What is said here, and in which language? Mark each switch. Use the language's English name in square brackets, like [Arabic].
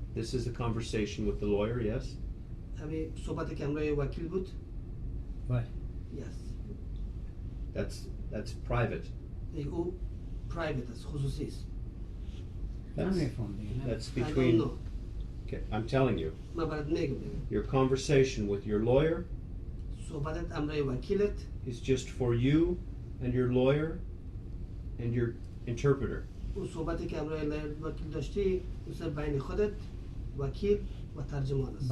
[English] This is a conversation with the lawyer, yes? [Persian] همین صحبت که همراه وکیل بود. بله. [English] Yes. That's private. او private است، خصوصی است. [Persian] نمیفهم دیگه. [English] That's I don't between. know. Okay, I'm telling you. [Persian] من برات میگم. [English] Your conversation with your lawyer [Persian] صحبتت همراه وکیلت [English] is just for you and your lawyer and your interpreter. [Persian] او صحبتی که همراه وکیل داشتی مثل بین خودت وکیل و ترجمان است.